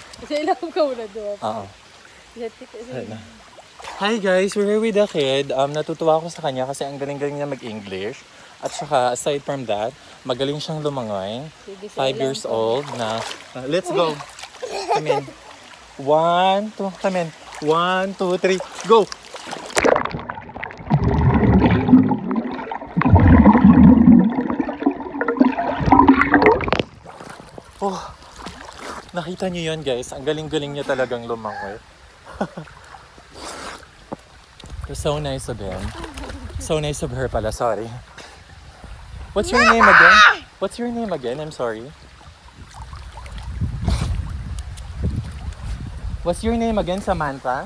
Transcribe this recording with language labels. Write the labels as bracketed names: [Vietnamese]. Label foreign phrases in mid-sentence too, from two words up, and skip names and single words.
[Filipino] Oo. [English] Hi guys, we're here with the kid. [Filipino] Natutuwa ako sa kanya kasi ang galing-galing niya mag-English. At saka, [English] aside from that, [Filipino] magaling siyang lumangoy. [English] 5 years old na, let's go. Come in. 1, 2, come in. 1, 2, 3, go! [Filipino] Oh, nakita niyo yun guys. Ang galing-galing niya talagang lumangoy. [English] So nice of him. So nice of her pala, sorry. What's your name again? What's your name again? I'm sorry. What's your name again, Samantha?